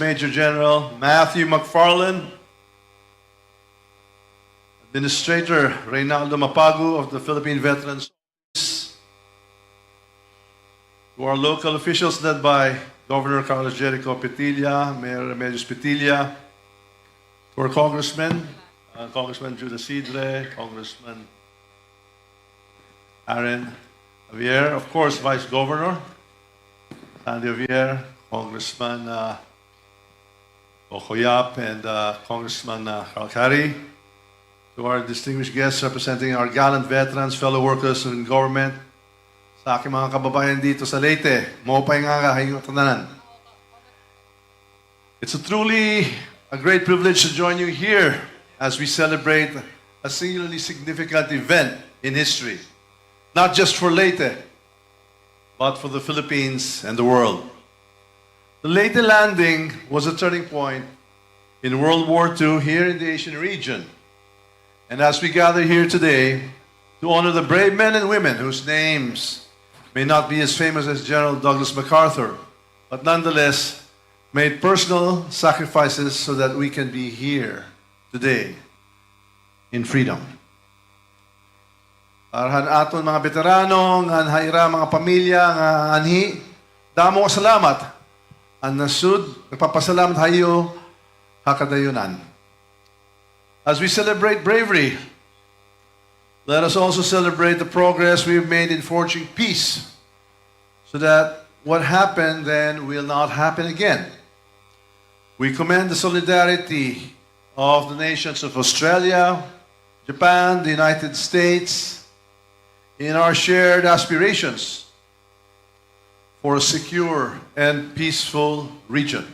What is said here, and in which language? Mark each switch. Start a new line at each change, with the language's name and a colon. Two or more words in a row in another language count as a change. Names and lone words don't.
English: Major General Matthew McFarland, Administrator Reynaldo Mapagu of the Philippine Veterans Office, to our local officials led by Governor Carlos Jericho Petilla, Mayor Remedios Petilla, to our congressmen, Congressman Judas Sidre, Congressman Aaron Javier, of course, Vice Governor Sandy Javier, Congressman Okoyap, and Congressman Kalkari, to our distinguished guests representing our gallant veterans, fellow workers in government,
Filipino: sa aking mga kababayan dito sa Leyte,
Waray: maupay nga hayong tananan.
English: It's truly a great privilege to join you here as we celebrate a singularly significant event in history, not just for Leyte, but for the Philippines and the world. The Leyte landing was a turning point in World War II here in the Asian region. And as we gather here today to honor the brave men and women whose names may not be as famous as General Douglas MacArthur, but nonetheless made personal sacrifices so that we can be here today in freedom.
Waray: Arahan aton mga beteranong, nga haira mga pamilya, nga anhi, damo salamat. Ang nasud, nagpapasalamat hayo, hakadayunan.
English: As we celebrate bravery, let us also celebrate the progress we've made in forging peace so that what happened then will not happen again. We commend the solidarity of the nations of Australia, Japan, the United States, in our shared aspirations for a secure and peaceful region.